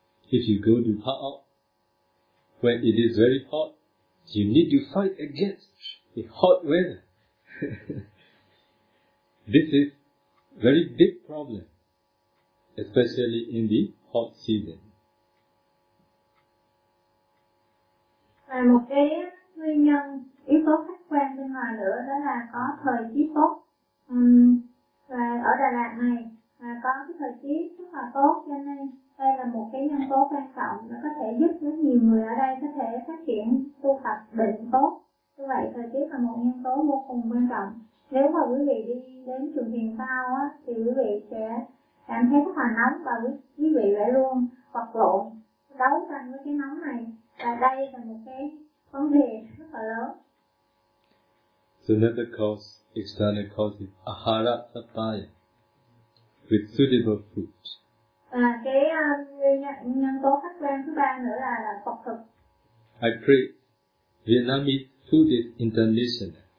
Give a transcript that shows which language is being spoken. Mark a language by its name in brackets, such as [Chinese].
[English] If you go to Pa'ao, when it is very hot, you need to fight against the hot weather. This is very big problem, especially in the hot season. [Vietnamese] Và một cái nguyên nhân yếu tố khách quan bên ngoài nữa đó là có thời tiết tốt. Và ở Đà Lạt này có cái thời tiết rất là tốt, cho nên đây là một cái nhân tố quan trọng, nó có thể giúp rất nhiều người ở đây có thể phát triển tu tập định tốt. Như vậy thời tiết là một nhân tố vô cùng quan trọng. Nếu mà quý vị đi đến trường thiền cao á, thì quý vị sẽ cảm thấy rất là nóng, và quý vị phải luôn vật lộn đấu tranh với cái nóng này, và đây là một cái vấn đề rất là lớn. [English] another cause, external cause is ahara sapaya, with suitable food. I pray Vietnamese food is international.